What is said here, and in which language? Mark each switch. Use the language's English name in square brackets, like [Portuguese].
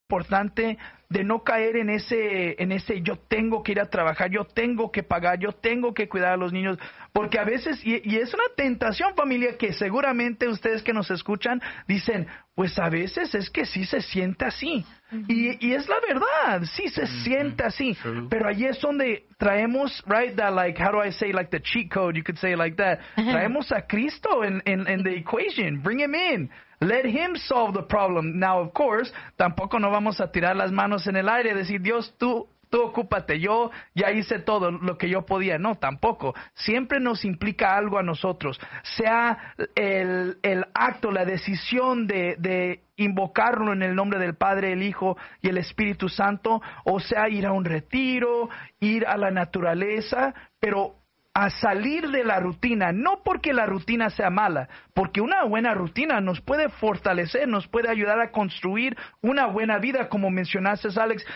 [Spanish] importante de no caer en ese yo tengo que ir a trabajar, yo tengo que pagar, yo tengo que cuidar a los niños, porque a veces, y es una tentación, familia, que seguramente ustedes que nos escuchan dicen, pues a veces es que sí se siente así. Uh-huh. Y es la verdad, sí se uh-huh. siente así. [English] True. [Spanish] Pero ahí es donde traemos, [English] right, that like, how do I say, like the cheat code, you could say it like that. [Spanish] Traemos a Cristo [English] in the equation, bring him in. Let him solve the problem. [Spanish] Now, of course, tampoco no vamos a tirar las manos en el aire y decir, Dios, tú ocúpate, yo ya hice todo lo que yo podía. No, tampoco. Siempre nos implica algo a nosotros. Sea el acto, la decisión de invocarlo en el nombre del Padre, el Hijo y el Espíritu Santo, o sea ir a un retiro, ir a la naturaleza, pero a salir de la rutina, no porque la rutina sea mala, porque una buena rutina nos puede fortalecer, nos puede ayudar a construir una buena vida, como mencionaste, Alex.